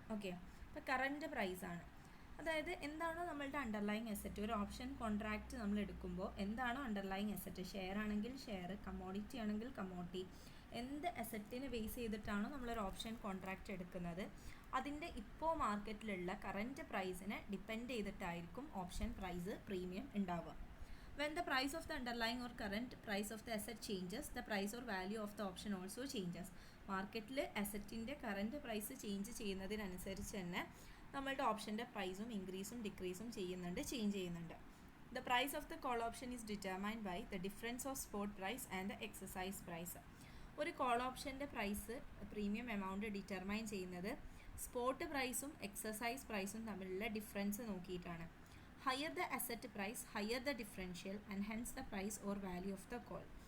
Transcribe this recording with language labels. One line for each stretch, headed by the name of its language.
Malayalam: Okay, അപ്പോൾ current പ്രൈസാണ്. അതായത് എന്താണോ നമ്മളുടെ അണ്ടർലൈങ് അസറ്റ്, ഒരു ഓപ്ഷൻ കോൺട്രാക്റ്റ് നമ്മൾ എടുക്കുമ്പോൾ എന്താണോ അണ്ടർലൈങ് അസറ്റ്, ഷെയർ ആണെങ്കിൽ ഷെയർ, കമ്മോഡിറ്റി ആണെങ്കിൽ കമ്മോഡിറ്റി, എന്ത് അസറ്റിന് ബേസ് ചെയ്തിട്ടാണോ നമ്മളൊരു ഓപ്ഷൻ കോൺട്രാക്റ്റ് എടുക്കുന്നത് അതിൻ്റെ ഇപ്പോൾ മാർക്കറ്റിലുള്ള current പ്രൈസിനെ depend ചെയ്തിട്ടായിരിക്കും option price premium ഉണ്ടാവുക.
English: When the price of the underlying or current price of the asset changes, the price or value of the option also changes.
Malayalam: മാർക്കറ്റിൽ അസറ്റിൻ്റെ current price change ചെയ്യുന്നതിനനുസരിച്ച് തന്നെ നമ്മളുടെ ഓപ്ഷൻ്റെ പ്രൈസും ഇൻക്രീസും ഡിക്രീസും change ചെയ്യുന്നുണ്ട്.
English: The price of the call option is determined by the difference of spot price and the exercise price.
Malayalam: ഒരു call ഓപ്ഷൻ്റെ price premium amount determine ചെയ്യുന്നത് spot പ്രൈസും exercise പ്രൈസും തമ്മിലുള്ള ഡിഫറൻസ് നോക്കിയിട്ടാണ്.
English: Higher the asset price, higher the differential and hence the price or value of the call.